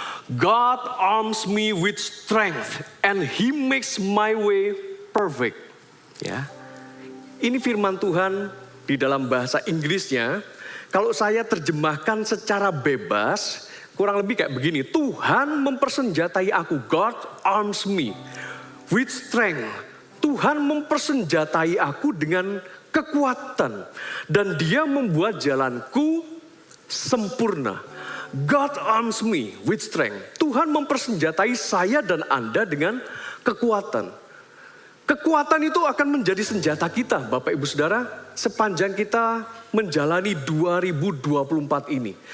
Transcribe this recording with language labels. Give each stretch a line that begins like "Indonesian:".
English: God arms me with strength and he makes my way perfect.
Indonesian: Ya. Ini firman Tuhan di dalam bahasa Inggrisnya. Kalau saya terjemahkan secara bebas, kurang lebih kayak begini. Tuhan mempersenjatai aku.
English: God arms me with strength.
Indonesian: Tuhan mempersenjatai aku dengan kekuatan. Dan dia membuat jalanku sempurna.
English: God arms me with strength.
Indonesian: Tuhan mempersenjatai saya dan Anda dengan kekuatan. Kekuatan itu akan menjadi senjata kita, Bapak Ibu Saudara, sepanjang kita menjalani 2024 ini.